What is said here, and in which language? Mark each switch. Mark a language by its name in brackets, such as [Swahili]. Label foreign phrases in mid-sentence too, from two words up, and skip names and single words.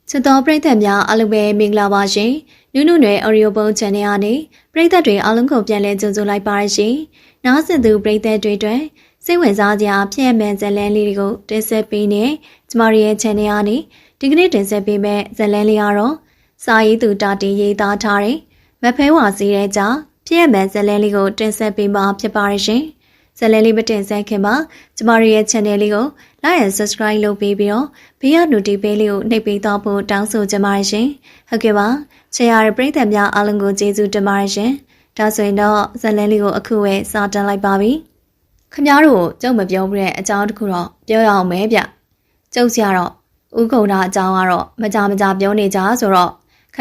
[Burmese] ချစ်တော်ပရိသတ်များအားလုံးပဲမင်္ဂလာပါရှင်နုနုနယ်အော်ရီယိုပုံချန်နယ်ကနေပရိသတ်တွေအားလုံးကိုပြန်လည်ကြိုဆိုလိုက်ပါရရှင်နားဆင်သူပရိသတ်တွေအတွက်စိတ်ဝင်စားစရာဖြစ်မှန်ဇာတ်လမ်းလေးတွေကိုတင်ဆက်ပေးနေကျမရဲ့ချန်နယ်ကနေဒီကနေ့တင်ဆက်ပေးမယ့်ဇာတ်လမ်းလေးကတော့စာ ရေးသူတာတီရေးသားထားတဲ့မဖဲဝါစီတဲ့ကြောင့်ဖြစ်မှန်ဇာတ်လမ်းလေးကိုတင်ဆက်ပေးမှာဖြစ်ပါရရှင်ဇာတ်လမ်းလေးမတင်ဆက်ခင်မှာကျမရဲ့ channel လေးကို [English] like and subscribe [Burmese] လုပ်ပေးပြီးတော့ဘေးက notification လေးကိုနှိပ်ပေး တော့ဖို့တောင်းဆိုချင်ပါတယ်ရှင်။ဟုတ်ကဲ့ပါ။ချစ်ရတဲ့ပရိသတ်များအားလုံးကိုကျေးဇူးတင်ပါတယ်ရှင်။ဒါဆိုရင်တော့ဇာတ်လမ်းလေးကိုအခုပဲစတင်လိုက်ပါပြီ။ ခင်ဗျားတို့ကျုပ်မပြောဘူးတဲ့အကြောင်းတစ်ခုတော့ပြောရအောင်မယ်ဗျ။ကျုပ်ဆရာတော့ဦးကုံတာအကြောင်းကတော့မကြပြောနေကြဆိုတော့ခင်